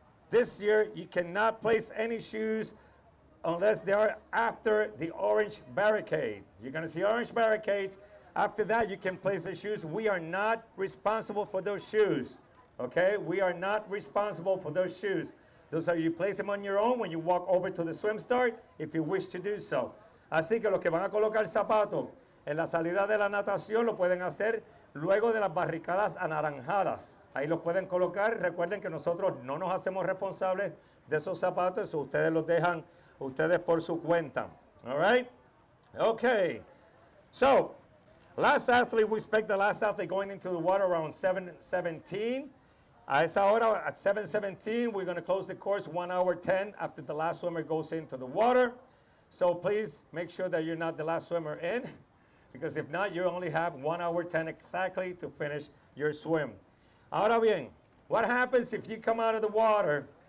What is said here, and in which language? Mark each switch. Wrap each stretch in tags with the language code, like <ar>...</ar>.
<en>This year, you cannot place any shoes unless they are after the orange barricade. You're going to see orange barricades. After that, you can place the shoes. We are not responsible for those shoes, okay? We are not responsible for those shoes. Those are, you place them on your own when you walk over to the swim start, if you wish to do so.</en> <es>Así que los que van a colocar zapatos en la salida de la natación lo pueden hacer luego de las barricadas anaranjadas. Ahí los pueden colocar. Recuerden que nosotros no nos hacemos responsables de esos zapatos, so ustedes los dejan ustedes por su cuenta.</es> <en>All right? Okay. So, last athlete, we expect the last athlete going into the water around 7:17.</en> <es>A esa hora,</es> <en>at 7:17, we're going to close the course 1 hour 10 after the last swimmer goes into the water. So please make sure that you're not the last swimmer in, because if not, you only have 1 hour 10 exactly to finish your swim.</en> <es>Ahora bien,</es> <en>what happens if you come out of the water</en>